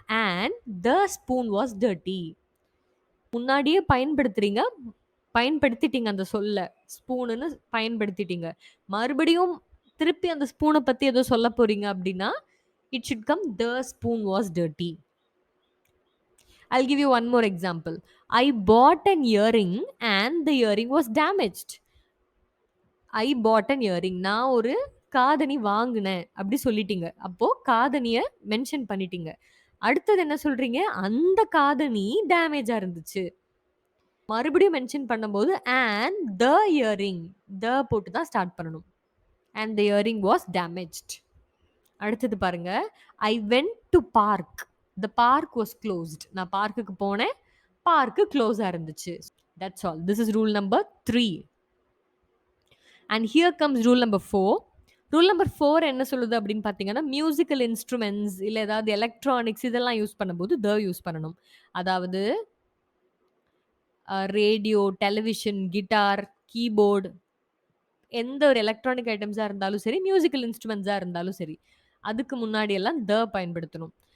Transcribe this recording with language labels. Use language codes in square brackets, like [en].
[en] And the spoon was dirty. [ta] முன்னாடியே பயன்படுத்திட்டீங்க அந்த சொல்ல. ஸ்பூனுன்னு பயன்படுத்திட்டீங்க. மறுபடியும் திருப்பி அந்த ஸ்பூன பத்தி ஏதோ சொல்ல போறீங்க அப்படின்னா, [en] It should come the spoon was dirty. I'll give you one more example. I bought an earring and the earring was damaged. I bought an earring. [ta] நான் ஒரு காதணி வாங்குனேன் அப்படி சொல்லிட்டீங்க. அப்போ காதணிய மென்ஷன் பண்ணிட்டீங்க. அடுத்தது என்ன சொல்றீங்க? அந்த காதணி டேமேஜா இருந்துச்சு. மறுபடியும் மென்ஷன் பண்ணும்போது [en] and the earring. [ta] the போட்டு தான் ஸ்டார்ட் பண்ணணும். [en] And the earring was damaged. [ta] அடுத்தது பாருங்க. [en] I went to park. The park was closed. [ta] நான் பார்க்குக்கு போனேன். பார்க்கு க்ளோஸா இருந்துச்சு. [en] That's all. This is rule number 3. And here comes rule number 4. [ta] Rule number 4 என்ன சொல்லுது அப்படின்னு பார்த்தீங்கன்னா, மியூசிக்கல் இன்ஸ்ட்ருமெண்ட்ஸ் இல்ல ஏதாவது எலக்ட்ரானிக்ஸ் இதெல்லாம் யூஸ் பண்ணும்போது த யூஸ் பண்ணணும். அதாவது ரேடியோ, டெலிவிஷன், கிட்டார், கீபோர்டு எந்த ஒரு எலக்ட்ரானிக் ஐட்டம்ஸா இருந்தாலும் சரி, மியூசிக்கல் இன்ஸ்ட்ருமெண்ட்ஸா இருந்தாலும் சரி, அதுக்கு முன்னாடி எல்லாம் த பயன்படுத்தணும்.